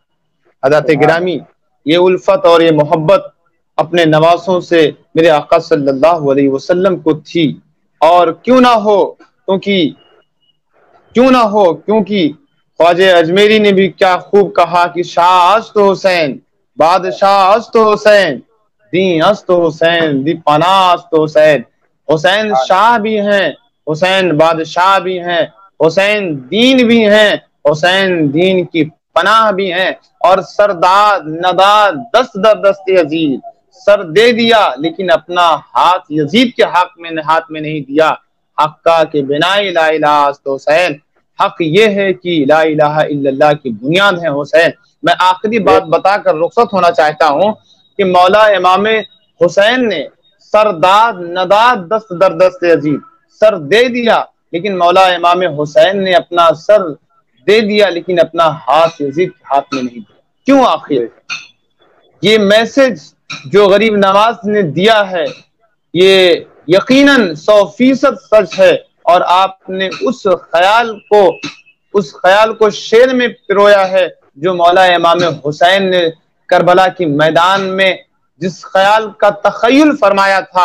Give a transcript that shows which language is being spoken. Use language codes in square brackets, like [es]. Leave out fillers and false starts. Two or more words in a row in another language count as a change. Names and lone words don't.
[ur] حضرت گرامی، یہ الفت اور یہ محبت اپنے نواسوں سے میرے آقا [ar] صلی اللہ علیہ وسلم [ur] کو تھی، اور کیوں نہ ہو کیونکہ خواجہ اجمیری نے بھی کیا خوب کہا کہ [fa] شاہ است حسین، بادشاہ است حسین، دین است حسین، دی پناہ است حسین۔ [ur] حسین شاہ بھی ہیں، حسین بادشاہ بھی ہیں، حسین دین بھی ہیں، حسین دین کی پناہ بھی ہیں، اور [fa] سرداد نداد دست در دست یزید، [ur] سر دے دیا لیکن اپنا ہاتھ یزید کے ہاتھ میں نہیں دیا۔ [fa] حق کا کہ بنا لا الہ است حسین، [ur] حق یہ ہے کہ [ar] لا الہ الا اللہ [ur] کی بنیاد ہے حسین۔ میں آخری بات بتا کر رخصت ہونا چاہتا ہوں کہ مولا امام حسین نے [fa] سرداد نداد دست در دست یزید، [ur] سر دے دیا لیکن مولا امام حسین نے اپنا سر دے دیا لیکن اپنا ہاتھ یزید کے ہاتھ میں نہیں دیا۔ کیوں؟ آخر یہ میسج جو غریب نواز نے دیا ہے یہ یقیناً 100% سچ ہے، اور آپ نے اس خیال کو شعر میں پرویا ہے جو مولا امام حسین نے کربلا کی میدان میں جس خیال کا تخیل فرمایا تھا۔